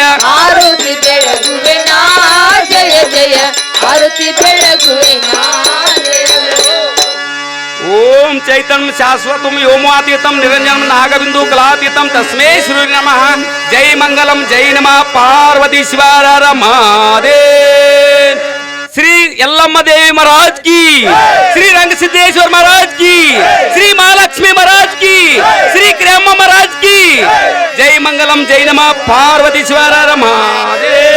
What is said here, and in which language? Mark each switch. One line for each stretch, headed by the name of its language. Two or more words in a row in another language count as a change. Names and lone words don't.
Kannada: ಆರತಿ ಬೆಳಗುವೆ ನಾ ಜಯ ಜಯ ಆರತಿ ಬೆಳಗುವೆ ನಾ ಜಯ ಜಯ
Sanskrit: ಓಂ ಚೈತನ್ಯ ಶಾಶ್ವತಂ ವ್ಯೋಮಾತೀತಂ ನಿರಂಜನಂ ನಾಗಬಿಂದು ಕಲಾತೀತಂ ತಸ್ಮೈ ಶ್ರೀ ನಮಃ ಜೈ ಮಂಗಲಂ ಜೈ ನಮಃ ಪಾರ್ವತಿ ಶಿವಾರ ಮಹಾದೇ ಶ್ರೀ ಯಲ್ಲಮ್ಮ ದೇವಿ ಮಹಾರಾಜ್
Hindi: की श्री रंग सिद्धेश्वर महाराज की श्री महालक्ष्मी महाराज की श्री क्रेम महाराज की जय
Sanskrit: मंगलम जय नमः पार्वती शिवार महादेव